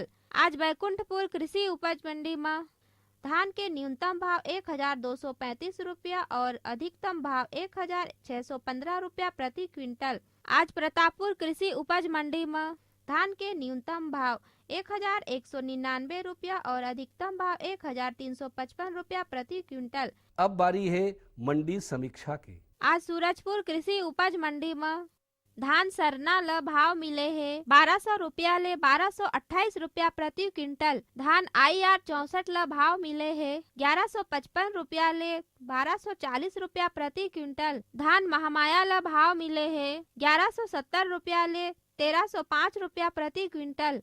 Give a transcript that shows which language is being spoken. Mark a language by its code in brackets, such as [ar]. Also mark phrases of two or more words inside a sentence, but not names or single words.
[hne] आज बैकुंठपुर कृषि उपज मंडी में धान के न्यूनतम भाव 1235 रुपया और अधिकतम भाव 1615 रुपया प्रति क्विंटल। आज प्रतापपुर कृषि उपज मंडी में धान के न्यूनतम भाव 1199 रुपया और अधिकतम भाव 1355 रुपया प्रति क्विंटल। अब बारी है मंडी समीक्षा के। आज सूरजपुर कृषि उपज मंडी में धान सरना ल भाव मिले है 1200 रुपया ले 1228 रुपया प्रति क्विंटल। धान IR 64 ल भाव मिले है 1155 रुपया ले 1240 रुपया प्रति क्विंटल। धान महामाया ल भाव मिले है 1170 रुपया ले 1305 रुपया प्रति क्विंटल।